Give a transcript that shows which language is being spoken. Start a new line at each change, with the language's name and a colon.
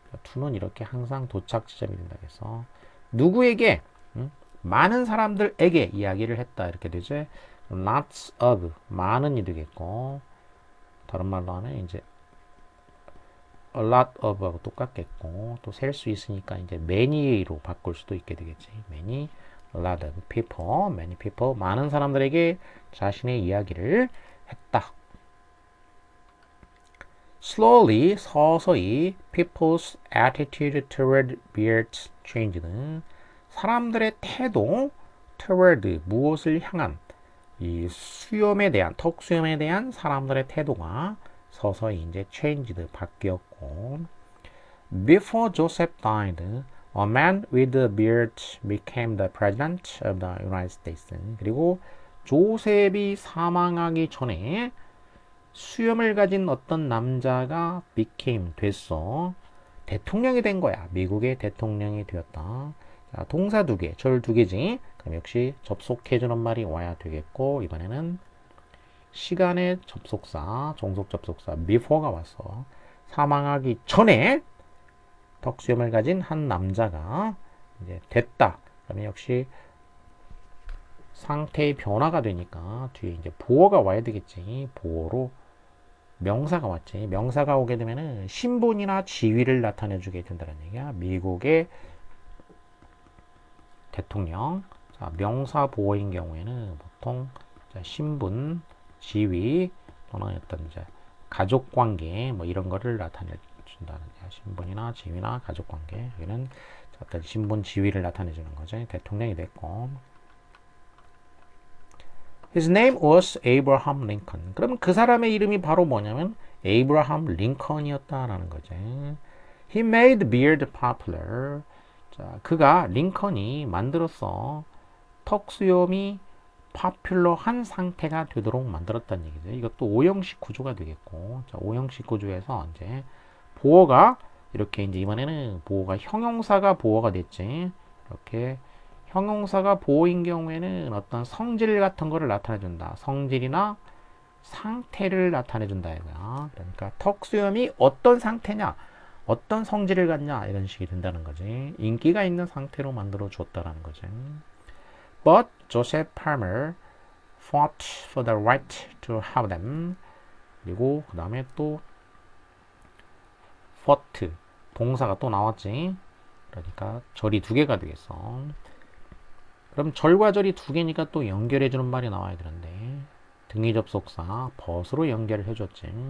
Korean: to는 이렇게 항상 도착 지점이 된다 해서 누구에게 많은 사람들에게 이야기를 했다 이렇게 되죠. lots of 많은이 되겠고 다른 말로 하면 이제 a lot of하고 똑같겠고 또 셀 수 있으니까 이제 many로 바꿀 수도 있게 되겠지. many,
English: a lot of people, many people
Korean: 많은 사람들에게 자신의 이야기를 했다.
English: Slowly
Korean: 서서히
English: people's attitude toward beards changed.
Korean: 사람들의 태도 toward 무엇을 향한 이 수염에 대한 턱 수염에 대한 사람들의 태도가 서서히 이제 changed 바뀌었고
English: Before Joseph died, A man with a beard became the president of the United States.
Korean: 그리고 조셉이 사망하기 전에 수염을 가진 어떤 남자가 became 됐어. 대통령이 된 거야. 미국의 대통령이 되었다. 자, 동사 두 개, 절 두 개지. 그럼 역시 접속해주는 말이 와야 되겠고, 이번에는 시간의 접속사, 종속 접속사 before가 왔어. 사망하기 전에 턱수염을 가진 한 남자가 이제 됐다. 그러면 역시 상태의 변화가 되니까 뒤에 이제 보어가 와야 되겠지. 보어로 명사가 왔지. 명사가 오게 되면은 신분이나 지위를 나타내주게 된다는 얘기야. 미국의 대통령. 자, 명사 보어인 경우에는 보통 신분, 지위 또는 어떤 이제 가족 관계 뭐 이런 거를 나타내 준다는 거야. 신분이나 지위나 가족 관계. 여기는 어떤 신분, 지위를 나타내 주는 거죠. 대통령이 됐고.
English: His name was Abraham Lincoln.
Korean: 그러면 그 사람의 이름이 바로 뭐냐면 에이브라함 링컨이었다라는 거죠.
English: He made beard popular.
Korean: 자, 그가 링컨이 만들었어. 턱수염이 파퓰러한 상태가 되도록 만들었다는 얘기죠. 이것도 오형식 구조가 되겠고, 자, 오형식 구조에서 이제 보어가 이렇게 이제 이번에는 보어가 형용사가 보어가 됐지. 이렇게 형용사가 보어인 경우에는 어떤 성질 같은 거를 나타내준다. 성질이나 상태를 나타내준다 이거야. 그러니까 턱수염이 어떤 상태냐, 어떤 성질을 갖냐 이런 식이 된다는 거지. 인기가 있는 상태로 만들어 주었다라는 거지.
English: But Joseph Palmer fought for the right to have them.
Korean: 그리고 그 다음에 또 fought 동사가 또 나왔지. 그러니까 절이 두 개가 되겠어. 그럼 절과 절이 두 개니까 또 연결해주는 말이 나와야 되는데 등위 접속사 벗으로 연결을 해줬지.